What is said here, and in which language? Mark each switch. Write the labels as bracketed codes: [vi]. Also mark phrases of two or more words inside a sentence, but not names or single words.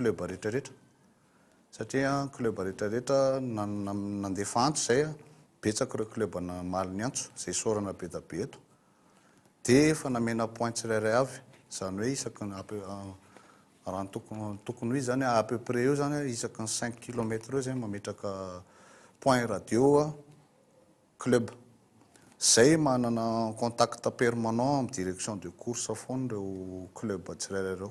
[mg] club rehetrarehetra satria club rehetrarehetra nandefa antso zay betsaka ireo club namaly ny antso zay isaorana be da be eto dia efa namena point tsirairay avy zany hoe isaky raha tokony hoe zany [fr] à peu près [mg] eo zany isaky ny 5 km eo zay mametraka point radio club zay manana [fr] contact permanent [mg] amin'ny [fr] direction de course [mg] foana reo club tsirairay reo